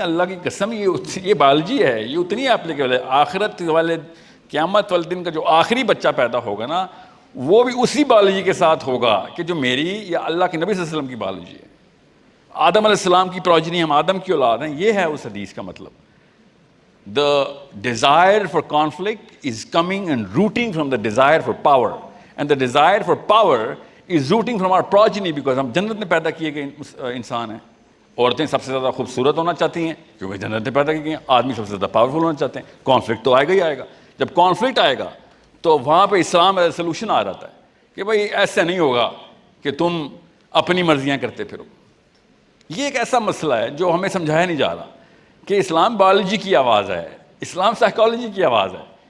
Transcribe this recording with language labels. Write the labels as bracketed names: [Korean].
[Urdu] اللہ کی قسم یہ بایولوجی ہے، یہ اتنی اپلیکیبل ہے. آخرت والے قیامت والے دن کا جو آخری بچہ پیدا ہوگا نا، وہ بھی اسی بایولوجی کے ساتھ ہوگا کہ جو میری یا اللہ کے نبی صلی اللہ علیہ وسلم کی بایولوجی ہے. آدم علیہ السلام کی پروجنی، ہم آدم کی اولاد ہیں. یہ ہے اس حدیث کا مطلب. [English] The desire for conflict is coming and rooting from the desire for power, and the desire for power is rooting from our progeny, because [Urdu] ہم جنت میں پیدا کیے گئے انسان ہیں. عورتیں سب سے زیادہ خوبصورت ہونا چاہتی ہیں کیونکہ جنت میں پیدا کی گئی ہیں. آدمی سب سے زیادہ پاورفل ہونا چاہتے ہیں. کانفلکٹ تو آئے گا ہی آئے گا. جب کانفلکٹ آئے گا تو وہاں پہ اسلام [English] as a solution [Urdu] آ جاتا ہے کہ بھائی ایسا نہیں ہوگا کہ تم اپنی مرضیاں کرتے پھرو. یہ ایک ایسا مسئلہ ہے جو ہمیں سمجھایا نہیں جا رہا کہ اسلام بایولوجی کی آواز ہے، اسلام سائیکالوجی کی آواز ہے.